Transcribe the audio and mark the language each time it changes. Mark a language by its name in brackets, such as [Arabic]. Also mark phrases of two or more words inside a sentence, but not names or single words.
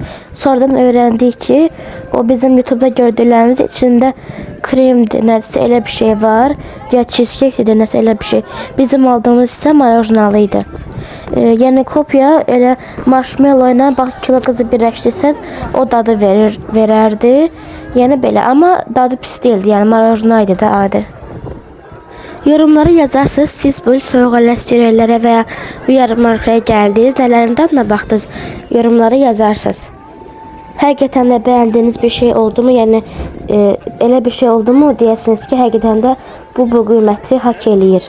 [Azerbaijani] Sonradan öğrendik ki, o bizim YouTube'da gördüklərimiz içində kremdir, nədirsə elə bir şey var. Ya cheesecake'dir, nəsə elə bir şey. Bizim aldığımız isə marjinalı idi. Yəni kopya elə marshmallow ilə Bakılı qızı birləşdirsəz o dadı verərdi. Yəni belə, amma dadı pis değildi. Yəni marjinal da adi. [Turkish] Yorumlara yazarsınız, siz böyle soğuk eleştirilere veya bu yarmarkaya geldiniz, nelerinden ne baktınız, yorumlara yazarsınız. [Azerbaijani] Həqiqətən də beğendiğiniz bir şey oldu mu, yəni elə bir şey oldu mu deyəsiniz ki, həqiqətən də bu qiyməti hak eləyir.